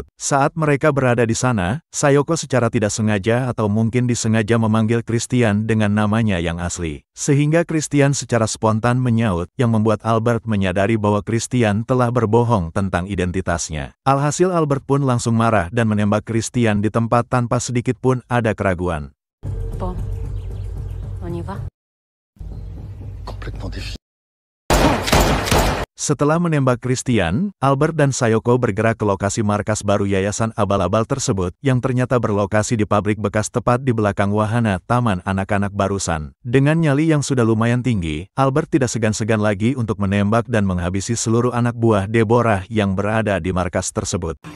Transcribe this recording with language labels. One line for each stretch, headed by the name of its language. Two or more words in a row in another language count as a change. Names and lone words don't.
Indonesian: Saat mereka berada di sana, Sayoko secara tidak sengaja atau mungkin disengaja memanggil Christian dengan namanya yang asli. Sehingga Christian secara spontan menyaut, yang membuat Albert menyadari bahwa Christian telah berbohong tentang identitasnya. Alhasil Albert pun langsung marah dan menembak Christian di tempat tanpa sedikit pun ada keraguan.
French: Bon, on y va?
Indonesian: Setelah menembak Christian, Albert dan Sayoko bergerak ke lokasi markas baru yayasan abal-abal tersebut yang ternyata berlokasi di pabrik bekas tepat di belakang wahana taman anak-anak barusan. Dengan nyali yang sudah lumayan tinggi, Albert tidak segan-segan lagi untuk menembak dan menghabisi seluruh anak buah Deborah yang berada di markas tersebut.